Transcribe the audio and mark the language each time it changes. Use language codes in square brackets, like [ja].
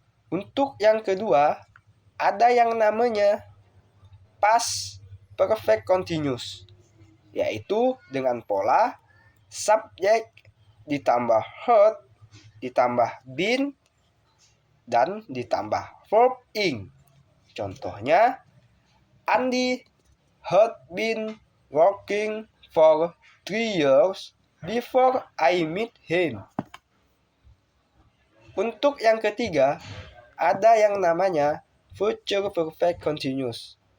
[id] Untuk yang kedua, ada yang namanya past perfect continuous, yaitu dengan pola subjek ditambah had ditambah been dan ditambah verb ing. [en] Contohnya, Andy had been working for 3 years before I met him. [id] Untuk yang ketiga, ada yang namanya future perfect continuous.